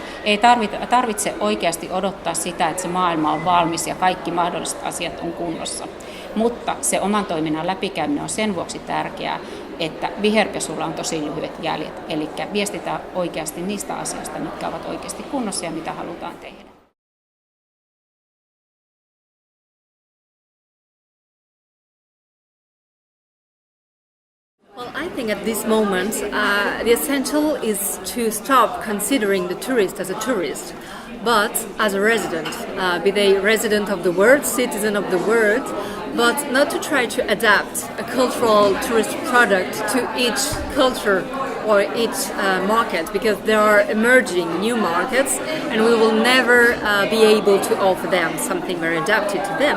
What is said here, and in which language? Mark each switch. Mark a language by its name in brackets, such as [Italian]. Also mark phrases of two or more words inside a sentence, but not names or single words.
[Finnish] Ei tarvitse oikeasti odottaa sitä, että se maailma on valmis ja kaikki mahdolliset asiat on kunnossa. Mutta se oman toiminnan läpikäyminen on sen vuoksi tärkeää, että viherpesulla on tosi lyhyet jäljet, eli viestitään oikeasti niistä asioista, mitkä ovat oikeasti kunnossa ja mitä halutaan tehdä. [English] Well, I think at this moment the essential is to stop considering the tourist as a tourist, but as a resident, be they resident of the world, citizen of the world, but not to try to adapt a cultural tourist product to each culture or each market, because there are emerging new markets and we will never be able to offer them something very adapted to them.